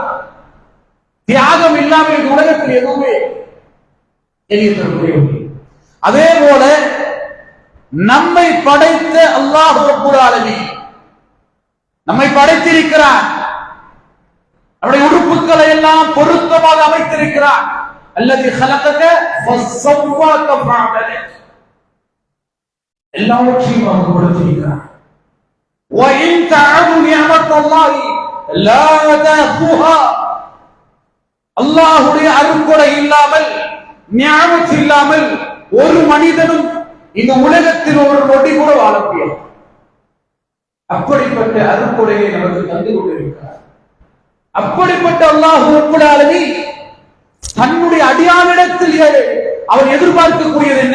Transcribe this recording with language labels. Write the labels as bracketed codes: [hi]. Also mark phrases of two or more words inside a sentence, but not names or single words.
[ta] தியாகம் இல்லாமல் இந்த உலகத்தில் எதுவுமே அதே போல நம்மை படைத்த அல்லாஹ் ரப்பல் ஆலமீன் நம்மை படைத்திருக்கிறார். நம்முடைய உறுப்புகளை எல்லாம் பொருத்தமாக அமைத்திருக்கிறார். [ar] அல்லதி خلقك فسواك فعدلك [ta] எல்லாவற்றையும் அவர் கொடுத்திருக்கிறார். [ar] وإن تعدوا نعمة الله لا تحصوها [ta] அல்லாஹ்வுடைய அருள்கொடை இல்லாமல், நியாமத் இல்லாமல் ஒரு மனிதனும் இந்த உலகத்தில் ஒரு நொடி கூட வாழ முடியாது. அப்படிப்பட்ட அருள்கொடையை நமக்கு தந்து கொண்டிருக்கிறார். அப்படிப்பட்ட அல்லாஹ் ரப்பல் ஆலமீன் தன்னுடைய அடியானிடத்தில் அவர் எதிர்பார்க்கக்கூடியது என்ன?